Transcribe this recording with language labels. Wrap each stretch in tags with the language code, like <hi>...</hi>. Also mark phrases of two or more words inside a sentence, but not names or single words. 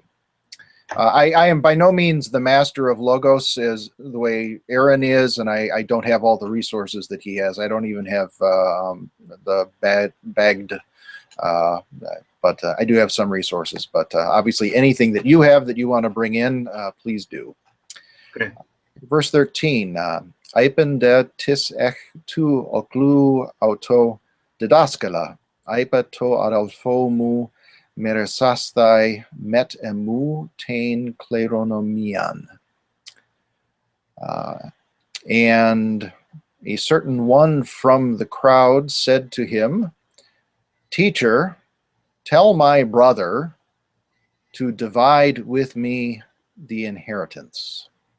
<en>I am by no means the master of Logos as the way Aaron is, and I don't have all the resources that he has. I don't even have the bagged, but I do have some resources. But obviously, anything that you have that you want to bring in, please do. Okay. Verse 13.</en> <el>Εἶπεν δέ τις ἐκ τοῦ ὄχλου αὐτῷ διδάσκαλε. εἰπὲ τῷ ἀδελφῷ μου μερίσασθαι μετ' ἐμοῦ τὴν κληρονομίαν.</el> <en>And a certain one from the crowd said to him, Teacher, tell my brother to divide with me the inheritance.</en>